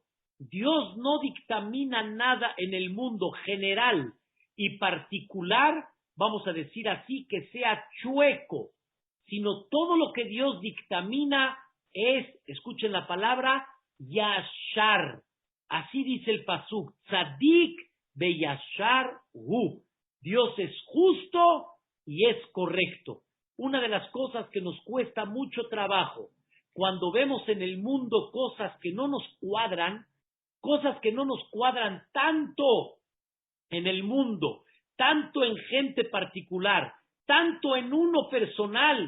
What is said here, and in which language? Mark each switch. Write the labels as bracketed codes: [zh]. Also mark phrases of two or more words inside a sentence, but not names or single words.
[es] Dios no dictamina nada en el mundo general y particular, vamos a decir así, que sea chueco, sino todo lo que Dios dictamina es, escuchen la palabra, yashar. Así dice el pasuk, [he] צדיק בישר הוא. [es] Dios es justo y es correcto. Una de las cosas que nos cuesta mucho trabajo, cuando vemos en el mundo cosas que no nos cuadran tanto en el mundo, tanto en gente particular, tanto en uno personal.